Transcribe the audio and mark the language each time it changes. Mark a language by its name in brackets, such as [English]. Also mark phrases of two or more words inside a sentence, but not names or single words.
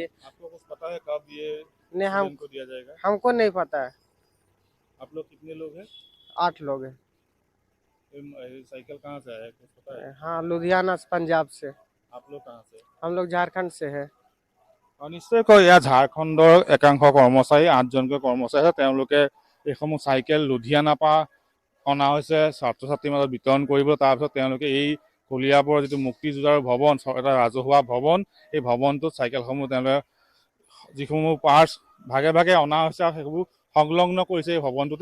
[Hindi] आपको कुछ पता है कब ये नहीं हमको दिया जाएगा? हमको नहीं पता है। आप लोग कितने लोग हैं? 8 लोग हैं। साइकिल कहाँ से आया है कुछ पता है? हाँ लुधियाना पंजाब से। आप लोग कहाँ से? हम लोग झारखंड से है। [Assamese] निश्चयকৈ ইয়াত ঝাৰখণ্ডৰ একাংশ কৰ্মচাৰী 8জনকৈ কৰ্মচাৰী আছে, তেওঁলোকে এইসমূহ চাইকেল লুধিয়ানা পৰা অনা হৈছে ছাত্ৰ ছাত্ৰীৰ মাজত বিতৰণ কৰিব। তাৰপিছত তেওঁলোকে এই কলিয়াবৰৰ যিটো মুক্তি যুঁজাৰু ভৱন, এটা ৰাজহুৱা ভৱন, এই ভৱনটোত চাইকেলসমূহ তেওঁলোকে যিসমূহ পাৰ্টছ ভাগে ভাগে অনা হৈছে আৰু সেইবোৰ সংলগ্ন কৰিছে এই ভৱনটোতে।